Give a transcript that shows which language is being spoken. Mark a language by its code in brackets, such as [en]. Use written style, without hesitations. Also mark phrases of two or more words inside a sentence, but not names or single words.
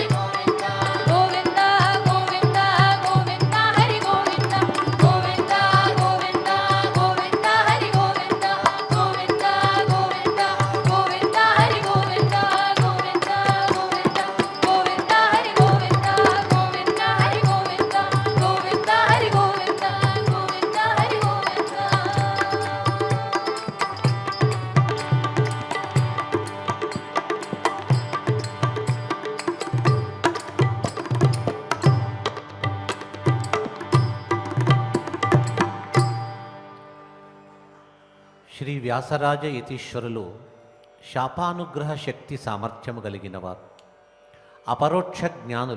[sa] गोविंद गोविंद गोविंद गोविंद हरि गोविंद गोविंद गोविंद गोविंद हरि गोविंद गोविंद गोविंद गोविंद हरि गोविंद गोविंद गोविंद गोविंद हरि गोविंद गोविंद हरि गोविंद गोविंद हरि गोविंद गोविंद हरि गोविंद [te] శ్రీ వ్యాసరాజ యతీశ్వరులు శాపానుగ్రహ శక్తి సామర్థ్యము కలిగినవారు, అపరోక్ష జ్ఞానులు.